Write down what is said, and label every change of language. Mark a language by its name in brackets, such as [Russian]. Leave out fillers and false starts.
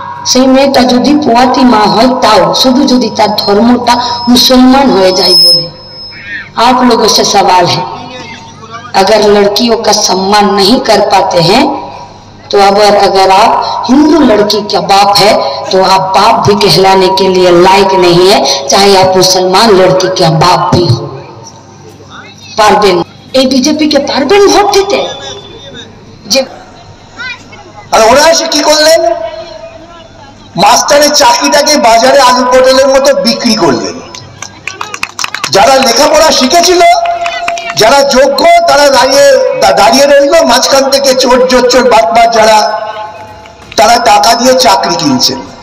[Bangla] সেই মেয়েটা যদি পোয়াতি মা হয় তাও, শুধু যদি তার ধর্মটা মুসলমান হয়ে যায় বলে। [Hindi] आप लोगों से सवाल है, अगर लड़कियों का सम्मान नहीं कर पाते हैं तो अगर आप हिंदू लड़की का बाप है तो आप बाप भी कहलाने के लिए लायक नहीं है, चाहे आप मुसलमान लड़की का बाप भी हो। [Bangla] पारबेन এই বিজেপিকে পারবেন ভোট দিতে? যে আর ওরা এসে কি করলেন? মাস্টারের চাকরিটাকে বাজারে আলু পটলের মতো বিক্রি করলেন। যারা লেখাপড়া শিখেছিল, যারা যোগ্য, তারা দাঁড়িয়ে রইল মাঝখান থেকে চোর জোচ্চোর বাটবার যারা, তারা টাকা দিয়ে চাকরি কিনছেন।